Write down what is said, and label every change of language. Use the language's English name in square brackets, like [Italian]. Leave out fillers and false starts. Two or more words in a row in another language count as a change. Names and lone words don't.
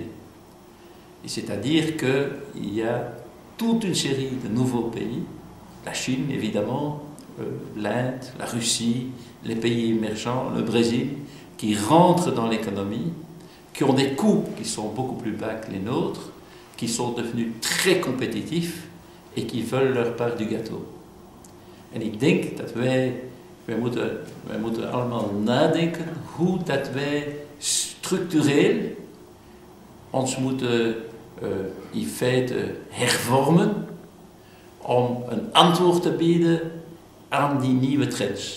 [French] Et c'est-à-dire qu'il y a toute une série de nouveaux pays, la Chine évidemment, l'Inde, la Russie, les pays émergents, le Brésil, qui rentrent dans l'économie, qui ont des coûts qui sont beaucoup plus bas que les nôtres, qui sont devenus très compétitifs et qui veulent leur part du gâteau. [Dutch] En ik denk dat wij moeten allemaal nadenken hoe dat wij structureel ons moeten in feite hervormen om een antwoord te bieden aan die nieuwe trends.